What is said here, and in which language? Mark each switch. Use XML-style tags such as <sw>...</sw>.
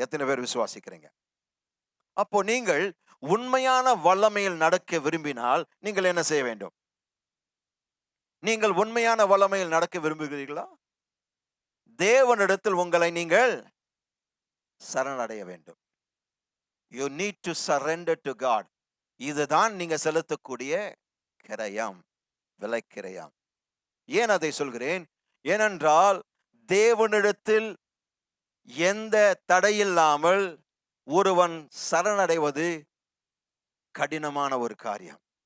<ta>எத்தனை பேர் விசுவாசிக்கிறீங்க? அப்போ நீங்கள் உண்மையான வல்லமையில் நடக்க விரும்பினால் நீங்கள் என்ன செய்ய வேண்டும்? நீங்கள் உண்மையான வல்லமையில் நடக்க விரும்புகிறீர்களா? தேவனிடத்தில் உங்களை நீங்கள் சரணடைய வேண்டும்.</ta> <en>You need to surrender to God.</en> <ta>இதுதான் நீங்க செலுத்தக்கூடிய கிரயம், விலைக்கிரயம். ஏன் அதை சொல்கிறேன்? ஏனென்றால் தேவனிடத்தில் எந்த தடையில்லாமல் ஒருவன் சரணடைவது கடினமான ஒரு காரியம்.</ta>